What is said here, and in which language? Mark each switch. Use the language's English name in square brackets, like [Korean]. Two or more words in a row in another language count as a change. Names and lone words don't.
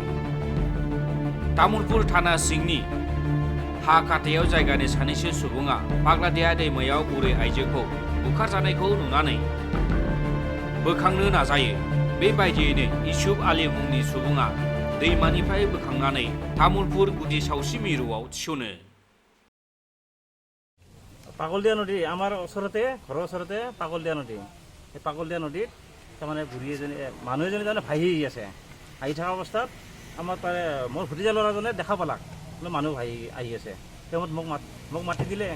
[Bodo] तामुलपुर थाना सिंनि हा खाथायाव जायगानि सानैसो सुबुङा फाग्लादिया दैमायाव बुरै आइजोखौ बुखारजानायखौ नुनानै बोखांनो नाजायो। बेबायदियैनो इउसुफ आली मुंनि सुबुङा दैमानिफ्राय बोखांनानै तामुलपुर गुदि सावस्रि मिरुआव थिसनो। [Assamese] পাগলদিয়া নদী আমাৰ ওচৰতে ঘৰৰ ওচৰতে পাগলদিয়া নদী। এই পাগলদিয়া নদীত তাৰমানে বুঢ়ী এজনী মানুহ এজনী তাৰমানে ভাহি আছে। আহি থকা অৱস্থাত আমাৰ তাৰে মোৰ ভতিজা ল'ৰাজনে দেখা পালাক মানুহ ভাহি আহি আছে। তেওঁত মোক মাতি দিলে।